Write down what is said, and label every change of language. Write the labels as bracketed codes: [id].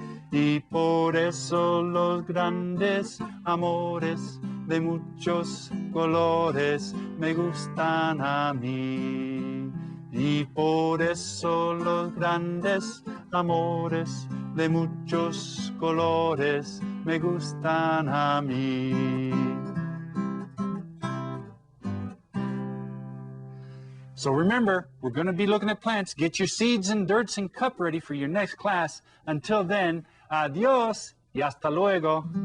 [es] Y por eso los grandes amores de muchos colores me gustan a mí. Y por eso los grandes amores de muchos colores me gustan a mí. [en] So remember, we're going to be looking at plants. Get your seeds and dirts and cup ready for your next class. Until then, [es] adios y hasta luego.